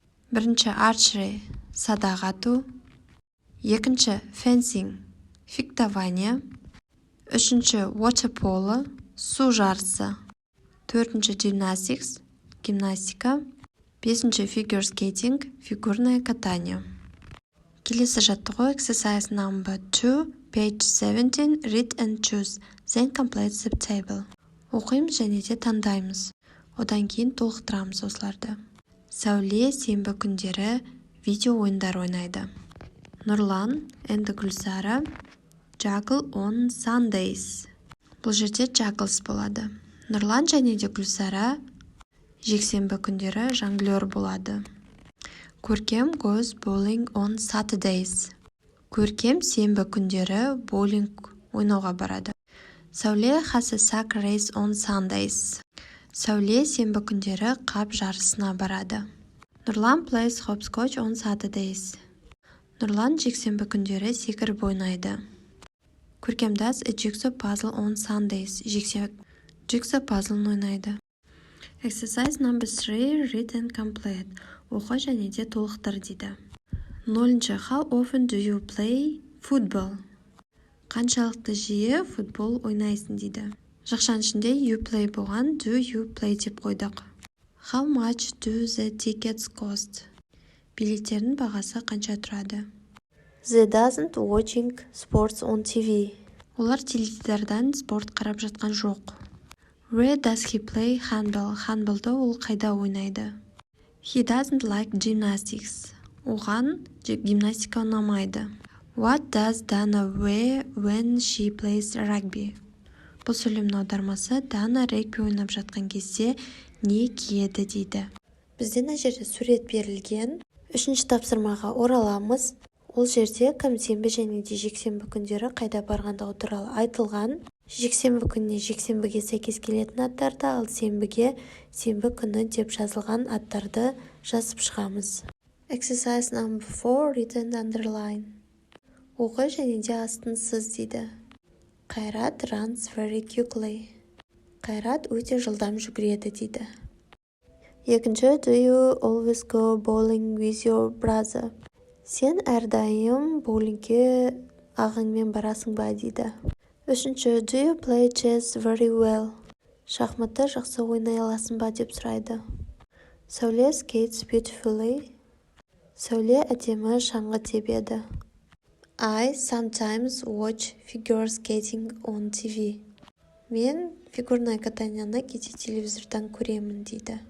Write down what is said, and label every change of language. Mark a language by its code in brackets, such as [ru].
[kk] Бірінші archery, садақ ату. Екінші fencing, фехтование. Үшінші water polo, Су жарысы. 4-ші gymnastics, гимнастика. 5-ші figure skating, фигурное катание. Келесі жаттығу [en] exercise number 2, page 17, read and choose, then complete the table. [kk] Оқимыз және де таңдаймыз. Одан кейін толықтырамыз осыларды. Сәуле сенбі күндері видео ойындар ойнайды. [en] Нұрлан and Гүлсара juggle on Sundays. [kk] Бұл жерде juggles болады. Нұрлан және де Гүлсара жексенбі күндері жонглер болады. [en] Көркем goes bowling on Saturdays. [kk] Көркем сенбі күндері боулинг ойнауға барады. [en] Сәуле has a sack race on Sundays. [kk] Сәуле сенбі күндері қап жарысына барады. [en] Нұрлан plays hopscotch on Saturdays. [kk] Нұрлан жексенбі күндері секіріп ойнайды. [en] Көркем does a jigsaw puzzle on Sundays. Jigsaw puzzle ойнайды. Exercise number 3, read and complete. [kk] Оқы және де толықтыр дейді. [en] 0-ші how often do you play football? [kk] Қаншалықты жиі футбол ойнайсың дейді. Жақшаның ішінде you play болған, do you play деп қойдық. [en] How much do the tickets cost? [kk] Билеттердің бағасы қанша тұрады? [en] They doesn't watching sports on TV. [kk] Олар теледидардан спорт қарап жатқан жоқ. [en] Where does he play handball? [kk] Handballды ол қайда ойнайды? [en] He doesn't like gymnastics. [kk] Оған гимнастика ұнамайды. [en] What does Dana wear when she plays rugby? [kk] Бұл сөйлемнің аудармасы Дана регби ойнап жатқан кезде не киеді дейді. Бізде мына жерде сурет берілген. 3-ші тапсырмаға ораламыз. Ол жерде кім сенбі және де жексенбі күндері қайда барғандығы туралы айтылған. Жексенбі күніне жексенбіге сәйкес келетін аттарды, ал сенбіге сенбі күні деп жазылған аттарды жазып шығамыз. [en] Exercise number 4, read and underline. [kk] Оқы және де астын сыз дейді. [en] Қайрат runs very quickly. [kk] Қайрат өте жылдам жүгіреді дейді. [en] 2-ші do you always go bowling with your brother? [kk] Сен әрдайым боулингке ағаңмен барасың ба дейді. [en] 3-ші do you play chess very well? [kk] Шахматты жақсы ойнай аласың ба деп сұрайды. [en] Сәуле skates beautifully. [kk] Сәуле әдемі шаңғы тебеді. [en] I sometimes watch figure skating on TV. [kk] Мен фигурное катанияны кейде телевизордан көремін дейді.